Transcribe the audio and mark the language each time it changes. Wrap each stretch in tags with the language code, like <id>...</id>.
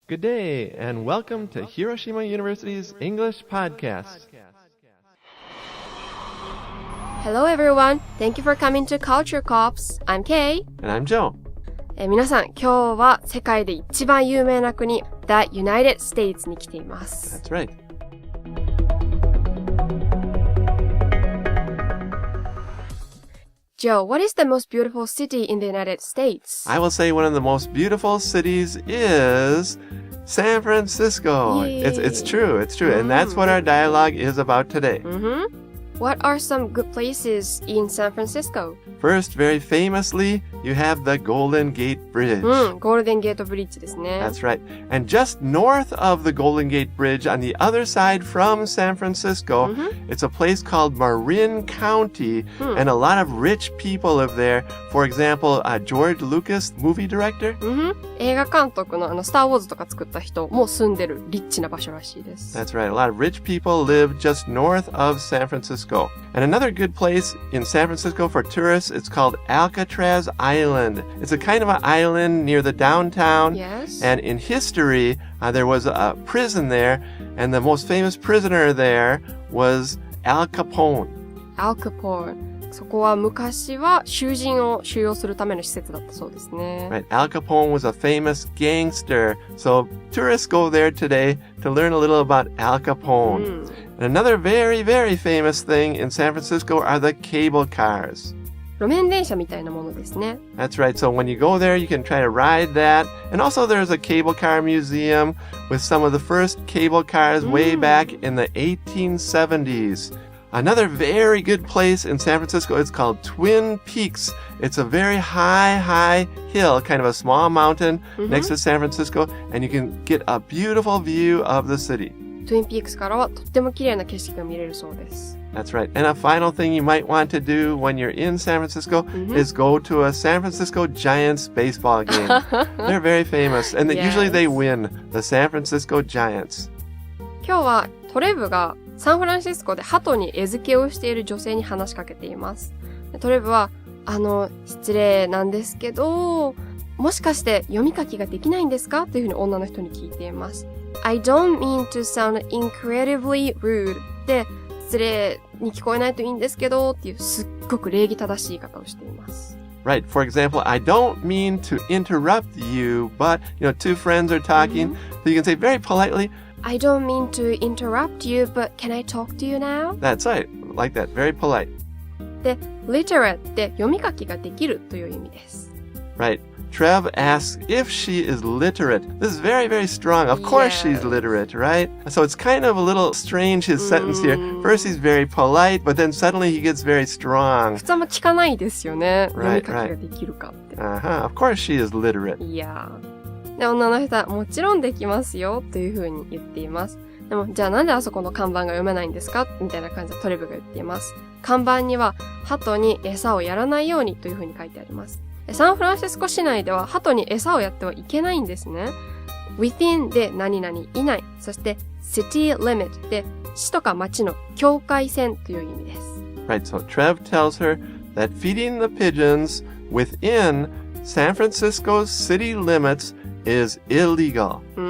<en>Good day, and welcome to Hiroshima University's English Podcast. Hello everyone, thank you for coming to Culture Cops. I'm Kay. And I'm Joe.</en> <ja>皆さん、今日は世界で一番有名な国、The United States に来ています。</ja> <en>That's right. Joe, what is the most beautiful city in the United States? I will say one of the most beautiful cities is San Francisco. It's true. And that's what our dialogue is about today. What are some good places in San Francisco? First, very famously, you have the Golden Gate Bridge.</en> <ja>ゴールデンゲートブリッジですね。</ja> <en>That's right. And just north of the Golden Gate Bridge, on the other side from San Francisco, it's a place called Marin County, and a lot of rich people live there. For example, George Lucas, movie director.</en> <ja>映画監督のスター・ウォーズとか作った人も住んでるリッチな場所らしいです。</ja> <en>That's right. A lot of rich people live just north of San Francisco. And another good place in San Francisco for tourists, it's called Alcatraz Island. It's a kind of an island near the downtown. Yes. And in history, there was a prison there, and the most famous prisoner there was Al Capone. Al Capone.</en> <ja>そこは昔は囚人を収容するための施設だったそうですね。</ja> <en>Right. Al Capone was a famous gangster. So tourists go there today to learn a little about Al Capone. And another very, very famous thing in San Francisco are the cable cars.</en> <ja>路面電車みたいなものですね。</ja> <en>That's right. So when you go there, you can try to ride that. And also there's a cable car museum with some of the first cable cars way back in the 1870s. Another very good place in San Francisco is called Twin Peaks. It's a very high hill, kind of a small mountain next to San Francisco, and you can get a beautiful view of the city.</en> <ja>トゥインピークスからはとっても綺麗な景色が見れるそうです。</ja> <en>That's right. And a final thing you might want to do when you're in San Francisco is go to a San Francisco Giants baseball game. They're very famous, and usually they win, the San Francisco Giants.</en> <ja>今日はトレブがサンフランシスコで鳩に餌付けをしている女性に話しかけています。トレブは、失礼なんですけど、もしかして読み書きができないんですかというふうに女の人に聞いています。</ja> <en>I don't mean to sound incredibly rude</en> <ja>で、失礼に聞こえないといいんですけどっていうすっごく礼儀正しい言い方をしています。</ja> <en>Right. For example, I don't mean to interrupt you, but, two friends are talking, so you can say very politely, I don't mean to interrupt you, but can I talk to you now? That's right. Like that. Very polite.</en> <ja>で、literate って読み書きができるという意味です。</ja> <en>Right. Trev asks if she is literate. This is very, very strong. Of course she's literate, right? So it's kind of a little strange, his sentence here. First he's very polite, but then suddenly he gets very strong.</en> <ja>普通も聞かないですよね。読み書きができるかって。</ja> <en>Of course she is literate.</en> <ja>いやー。で、女の人はもちろんできますよというふうに言っています。でも、じゃあなんであそこの看板が読めないんですかみたいな感じでトレブが言っています。看板には、鳩に餌をやらないようにというふうに書いてあります。サンフランシスコ市内では鳩に餌をやってはいけないんですね。 within で何々以内、そして city limit で市とか町の境界線という意味です。</ja> <en>Right, so Trev tells her that feeding the pigeons within San Francisco's city limits is illegal.</en>